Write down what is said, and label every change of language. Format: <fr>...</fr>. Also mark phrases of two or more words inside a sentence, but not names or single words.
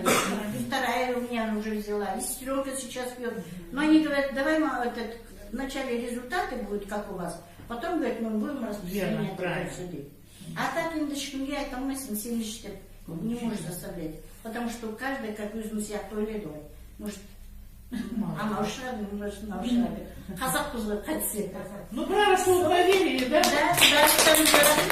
<ru>И вторая у меня уже взяла, и сестренка сейчас пьет. Но они говорят, давай, вначале результаты будут, как у вас, потом, говорят, мы будем распространять это сюда. А так индочкам я это мысль не может заставлять. Потому что каждый, как</ru> <kk>өзім сияқты ойлайды ғой.</kk> <ru>Может,</ru> <kk>анау шығады,</kk> <ru>может,</ru> <kk>мынау шығады. Қазақ қызы қайтсе.</kk> <ru>Ну, правильно, что вы проверили, да? Да, да.</ru>